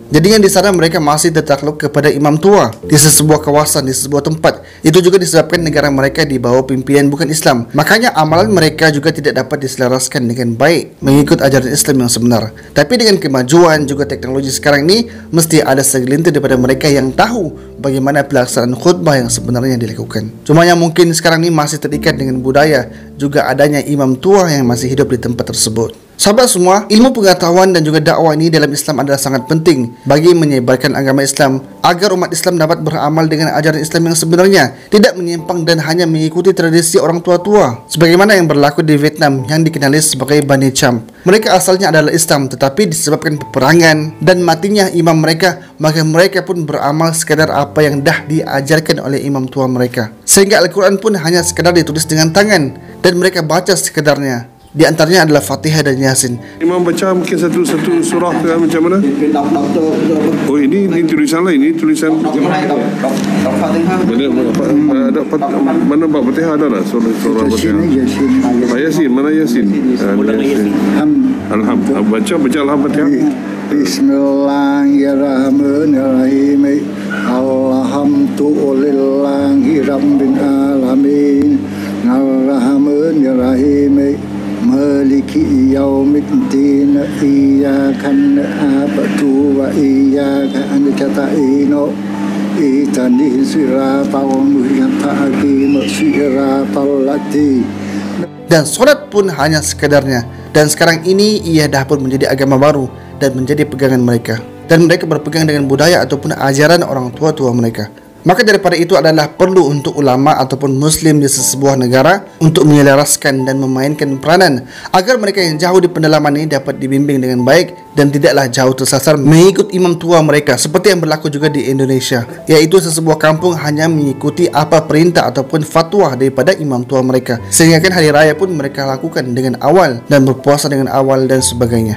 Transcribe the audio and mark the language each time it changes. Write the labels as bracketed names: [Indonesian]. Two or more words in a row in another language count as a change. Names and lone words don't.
[Malay] Jadinya di sana mereka masih tertakluk kepada imam tua di sebuah kawasan, di sebuah tempat. Itu juga disebabkan negara mereka di bawah pimpinan bukan Islam. Makanya amalan mereka juga tidak dapat diselaraskan dengan baik mengikut ajaran Islam yang sebenar. Tapi dengan kemajuan juga teknologi sekarang ini, mesti ada segelintir daripada mereka yang tahu bagaimana pelaksanaan khutbah yang sebenarnya dilakukan. Cuma yang mungkin sekarang ini masih terikat dengan budaya juga adanya imam tua yang masih hidup di tempat tersebut. Sahabat semua, ilmu pengetahuan dan juga dakwah ini dalam Islam adalah sangat penting bagi menyebarkan agama Islam agar umat Islam dapat beramal dengan ajaran Islam yang sebenarnya, tidak menyimpang dan hanya mengikuti tradisi orang tua-tua sebagaimana yang berlaku di Vietnam yang dikenali sebagai Bani Cham. Mereka asalnya adalah Islam, tetapi disebabkan peperangan dan matinya imam mereka, maka mereka pun beramal sekadar apa yang dah diajarkan oleh imam tua mereka. Sehingga Al-Quran pun hanya sekadar ditulis dengan tangan dan mereka baca sekedarnya. Di antaranya adalah Fatihah dan Yasin. Imam baca mungkin satu surah ke macam mana? Oh ini tulisan lain, ini tulisan mana bab Fatihah ada lah surah Fatihah. Yasin, mana Yasin? Alhamdulillah. Baca Al-Fatihah. [Arabic] بسم الله الرحمن الرحيم الحمد لله رب العالمين. الرحمن الرحيم مالك يوم الدين. إياك نعبد وإياك نستعين. اهدنا الصراط المستقيم. صراط الذين. [Malay] Dan solat pun hanya sekedarnya. Dan sekarang ini ia dah pun menjadi agama baru dan menjadi pegangan mereka. Dan mereka berpegang dengan budaya ataupun ajaran orang tua-tua mereka. Maka daripada itu adalah perlu untuk ulama ataupun muslim di sebuah negara untuk menyelaraskan dan memainkan peranan agar mereka yang jauh di pendalaman ini dapat dibimbing dengan baik dan tidaklah jauh tersasar mengikut imam tua mereka seperti yang berlaku juga di Indonesia, iaitu sebuah kampung hanya mengikuti apa perintah ataupun fatwa daripada imam tua mereka, sehingga kan hari raya pun mereka lakukan dengan awal dan berpuasa dengan awal dan sebagainya.